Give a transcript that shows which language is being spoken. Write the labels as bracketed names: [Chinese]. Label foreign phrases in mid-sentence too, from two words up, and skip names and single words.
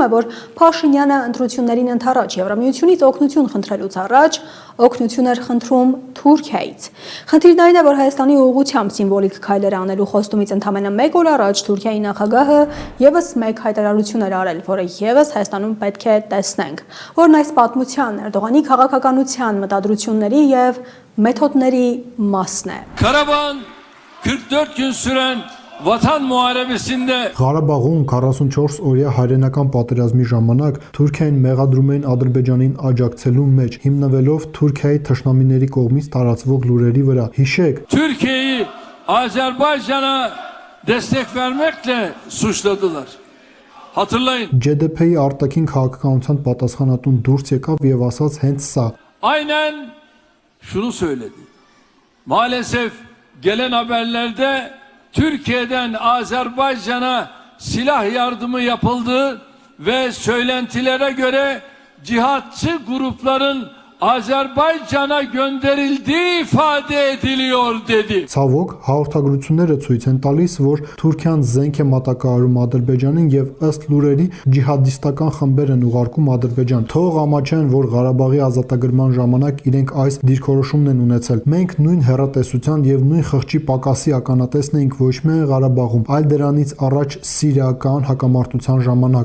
[Armenian] է, որ Փաշինյանը ընտրություններին ընդառաջ Եվրամիությունից օգնություն խնդրելուց առաջ օգնություն էր խնդրում Թուրքիայից։ Խնդիրն այն է, որ Հայաստանի ուղղությամբ սիմվոլիկ քայլեր անելու խոստումից ընդամենը 1 օր առաջ Թուրքիայի նախագահը եւս մեկ հայտարարություն էր արել, որը եւս Հայաստանում պետք է տեսնենք, որն այս պատմության Էրդողանի քաղաքականության մտադրությունների եւ մեթոդների մասն է։ [Turkish] Karabağ'ın 44 gün süren Vatan Muharebesi'nde [Armenian] Ղարաբաղում 44 օրյա հայրենական պատերազմի ժամանակ Թուրքիային մեղադրում էին Ադրբեջանին աջակցելու մեջ, հիմնվելով Թուրքիայի թշնամիների կողմից տարածվող լուրերի վրա։ Հիշեք, [Turkish] Türkiye'yi Azerbaycan'a destek vermekle suçladılar. Hatırlayın. [Armenian] GDP-ի արտաքին քաղաքականության պատասխանատուն դուրս եկավ եւ ասաց հենց սա։ [Turkish] Aynen şunu söyledi. Maalesef gelen haberlerde Türkiye'den Azerbaycan'a silah yardımı yapıldı ve söylentilere göre cihatçı grupların Azerbaycan'a gönderildiği ifade ediliyor dedi. [Armenian] Ցավոք, հաղորդագրությունները ցույց են տալիս, որ Թուրքիան զենք է մատակարարում Ադրբեջանին եւ ըստ լուրերի ջիհադիստական խմբեր են ուղարկում Ադրբեջան։ Թող ամաչեն, որ Ղարաբաղի ազատագրման ժամանակ իրենք այս դիրքորոշումն են ունեցել։ Մենք նույն հեռատեսության եւ նույն խղճի պակասի ականատեսն էինք ոչ միայն Ղարաբաղում, այլ դրանից առաջ սիրիական հակամարտության ժամանակ։